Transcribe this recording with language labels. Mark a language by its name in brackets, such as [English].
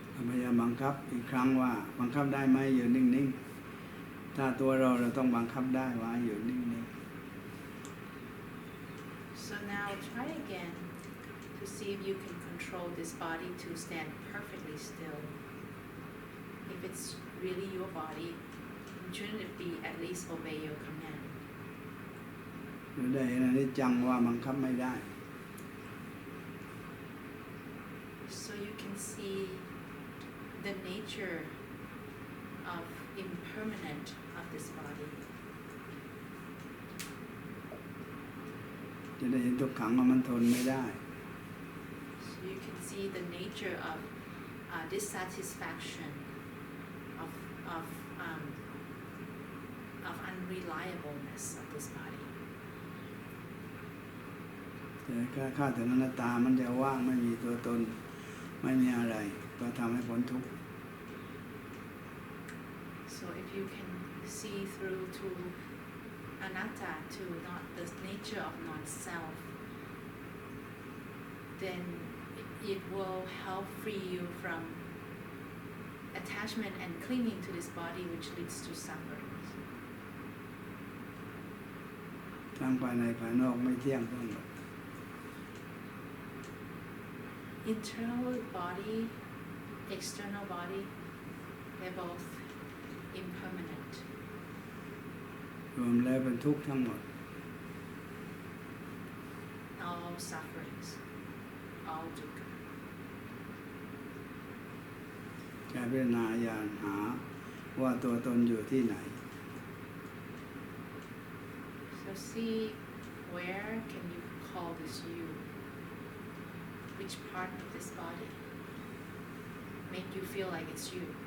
[Thai] พยายามบังคับอีกครั้งว่าบังคับได้ไหมอยู่นิ่งๆถ้าตัวเราต้องบังคับได้ว่าอยู่นิ่งๆ [English] So now try again to see if you can control this body to stand perfectly still. If it's really your body, shouldn't it be at least obey your command? [Thai] ได้เห็นอนิจจังว่าบังคับไม่ได้ [English] So you can see the nature of impermanent of this body. [Thai] จะได้เห็นทุกขังว่ามันทนไม่ได้ [English] So you can see the nature of dissatisfaction, of unreliableness of this body. [Thai] แต่ข้าถึงอนัตตามันจะว่างไม่มีตัวตนไม่มีอะไรก็ทำให้พ้นทุกข์ [English] So if you can see through to anatta, to not the nature of non-self, then it will help free you from attachment and clinging to this body, which leads to suffering. [Thai] ทั้งภายในภายนอกไม่เที่ยงทั้งหมด [English] Internal body, external body, they're both impermanent. [Thai] รวมแล้วเป็นทุกข์ทั้งหมด [English] All sufferings, all dukkha. [Thai] การพิจารณาอย่างหาว่าตัวตนอยู่ที่ไหน [English] So see where can you call this you? Which part of this body make you feel like it's you?